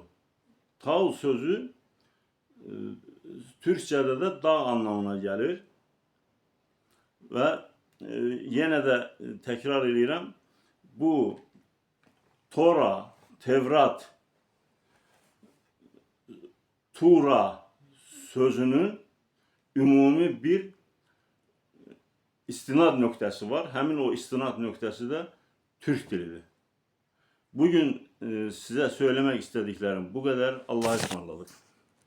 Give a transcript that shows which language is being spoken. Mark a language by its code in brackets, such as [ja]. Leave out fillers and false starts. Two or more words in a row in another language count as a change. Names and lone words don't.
[tr] Tau sözü Türkçe'de de dağ anlamına gelir. Ve yine de tekrar ediyorum. Bu Tora, Tevrat, [az] Tura sözünün ümumi bir istinad nöqtəsi var. Həmin o istinad nöqtəsi de Türk dilidir. [tr] Bugün size söylemek istediklerim bu kadar. Allah'a ısmarladık.